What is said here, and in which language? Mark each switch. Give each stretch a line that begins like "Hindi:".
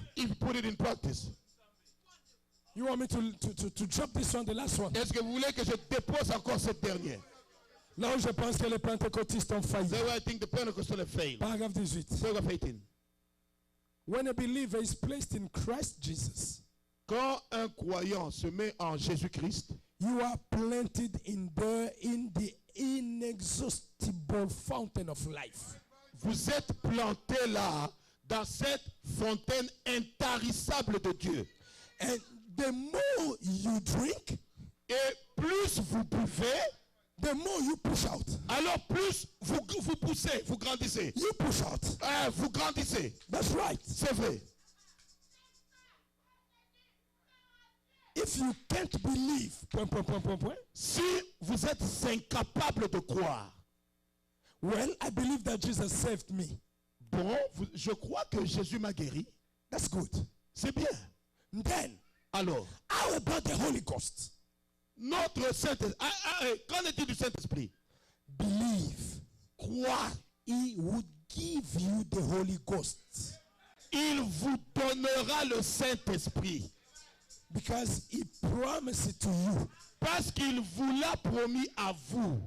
English: If you put it in practice. you want me to drop this one, the last one.
French: Est-ce que vous voulez que je dépose encore cette dernière? Là où je pense que les pentecôtistes ont failli.
English: That's why I think the Pentecostal have failed.
French: Paragraphe 18.
English: Paragraph 18. When a believer is placed in Christ Jesus,
French: Quand un croyant se met en Jésus-Christ,
English: you are planted in the inexhaustible fountain of life.
French: vous êtes planté là, dans cette fontaine intarissable de Dieu.
English: And the more you drink,
French: Et plus vous buvez,
English: the more you push out.
French: alors plus vous poussez, vous grandissez.
English: You push out.
French: Vous grandissez.
English: That's right.
French: C'est vrai.
English: If you can't believe,
French: Si vous êtes incapable de croire,
English: well, I believe that Jesus saved me.
French: bon, je crois que Jésus m'a guéri.
English: That's good.
French: C'est bien.
English: Then,
French: Alors,
English: how about the Holy Ghost?
French: notre Saint-Esprit, qu'en est-il du Saint-Esprit?
English: Believe.
French: Croire.
English: He would give you the Holy Ghost.
French: Il vous donnera le Saint-Esprit.
English: Because he promised it to you.
French: Parce qu'il vous l'a promis à vous.